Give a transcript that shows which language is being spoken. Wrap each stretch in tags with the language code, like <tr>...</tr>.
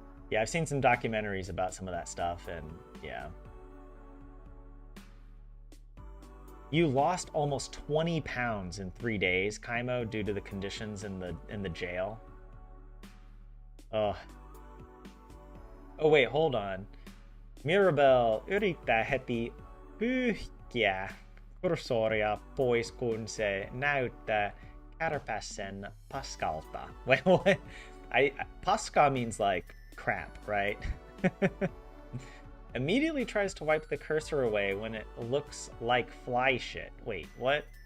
<en>Yeah, I've seen some documentaries about some of that stuff, and yeah. You lost almost 20 pounds in 3 days, Kaimo, due to the conditions in the jail. Oh, oh wait, hold on.</en> <fi>Mirabel yrittää pyyhkiä kursoria pois, kun se näyttää kärpäsen paskalta.</fi> <en>Wait, what? Paska means like crap, right? Immediately tries to wipe the cursor away when it looks like fly shit. Wait, what?</en>